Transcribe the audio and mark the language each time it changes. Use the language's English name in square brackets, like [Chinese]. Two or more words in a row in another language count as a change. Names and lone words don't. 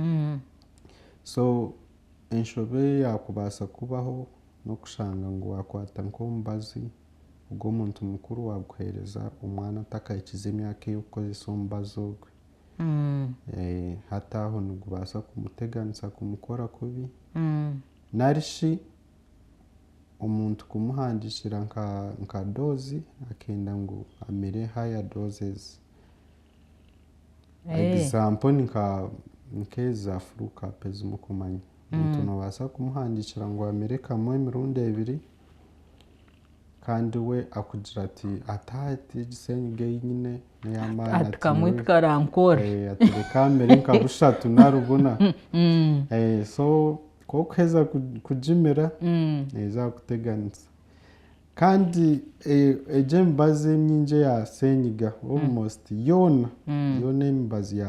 [Nyankole] so enshobe yakubaasa kubaho n'okushanga ngu wakwata nk'omubazi ogw'omuntu mukuru waguheereza omwana atakahikize emyaka ey'okukozesa omubazi ogwe hati aho nigubaasa kumuteganisa kumukora kubi narishi omuntu kumuhandikira nka dozi akenda ngu amire [English] higher doses example [Nyankole] ni nk'ezi za flu cap ezimukumanya omuntu nobaasa kumuhandikira ngu amire kamwe emirundi ebiri kandi we akugira ati ati egisenyiga nyine n'ey'amaani ati kamwe tikarankora ati reka amere nka bushatu narubuna so kokuheza kugimira neeza kuteganisa kandi emibazi emingi ya senyiga almost yona emibazi ya